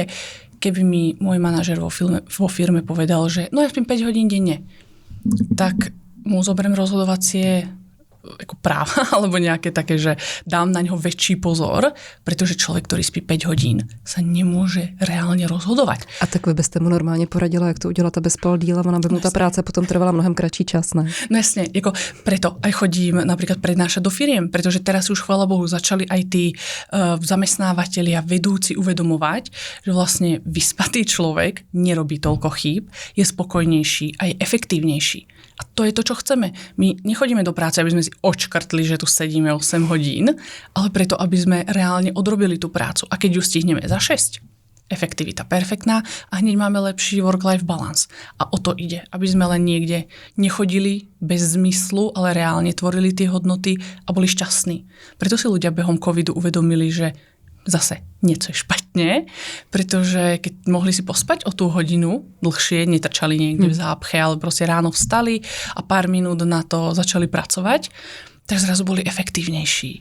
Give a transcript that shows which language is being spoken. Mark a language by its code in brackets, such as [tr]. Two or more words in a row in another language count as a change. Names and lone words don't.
[sk] Keby mi môj manažer vo firme povedal, že no ja spím 5 hodín denne, tak mu zoberiem rozhodovacie ako práva, alebo nejaké také, že dám na ňo väčší pozor, pretože človek, ktorý spí 5 hodín, sa nemôže reálne rozhodovať. [cs] A tak vy byste mu normálně poradila, jak to udělat, aby spal díl a ona by mu ta práce potom trvala mnohem kratší čas, ne? [sk] No jasne, ako preto aj chodím napríklad prednášať do firiem, pretože teraz už, chvála Bohu, začali aj tí zamestnávateľia, vedúci uvedomovať, že vlastne vyspatý človek nerobí toľko chýb, je spokojnejší a je efektívnejší. A to je to, čo chceme. My nechodíme do práce, aby sme si očkrtli, že tu sedíme 8 hodín, ale preto, aby sme reálne odrobili tú prácu. A keď ju stihneme za 6, efektivita perfektná a hneď máme lepší [en] work-life balance. [sk] A o to ide, aby sme len niekde nechodili bez zmyslu, ale reálne tvorili tie hodnoty a boli šťastní. Preto si ľudia behom covidu uvedomili, že zase niečo je špatne, pretože keď mohli si pospať o tú hodinu dlhšie, netrčali niekde v zápche, ale proste ráno vstali a pár minút na to začali pracovať, tak zrazu boli efektívnejší.